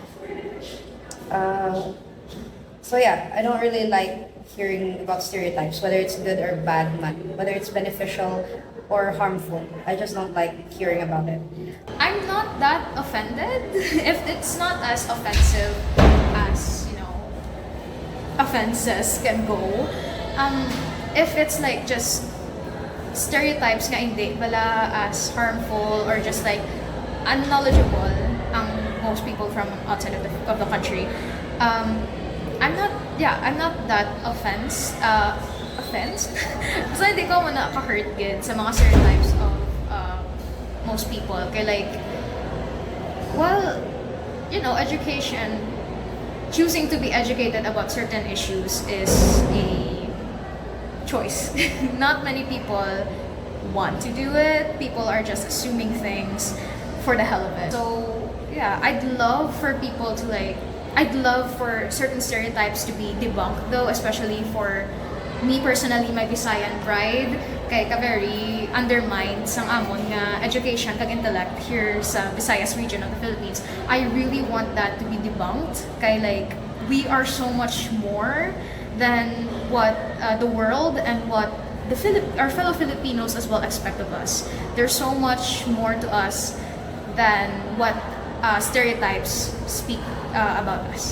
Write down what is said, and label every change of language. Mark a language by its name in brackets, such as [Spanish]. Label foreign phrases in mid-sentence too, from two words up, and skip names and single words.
[English] So yeah, I don't really like hearing about stereotypes, whether it's good or bad man, whether it's beneficial or harmful. I just don't like hearing about it. I'm not that offended if it's not as offensive as, offenses can go. If it's like just stereotypes [Hiligaynon] nga hindi pala [English] as harmful or just like unknowledgeable ang most people from outside of the country, I'm not that offensed. [Hiligaynon] Kasi hindi ko nakaka-hurt gid sa mga stereotypes [English] of most people. Kaya like, well, education, choosing to be educated about certain issues is a choice. Not many people want to do it. People are just assuming things for the hell of it. So yeah, I'd love for certain stereotypes to be debunked though, especially for me personally, my Visayan pride, [Hiligaynon] kay ka-very undermined sang amon nga education kag intellect here sa Visayas [English] region of the Philippines. I really want that to be debunked, kay like we are so much more than what the world and what our fellow Filipinos as well expect of us. There's so much more to us than what stereotypes speak about us.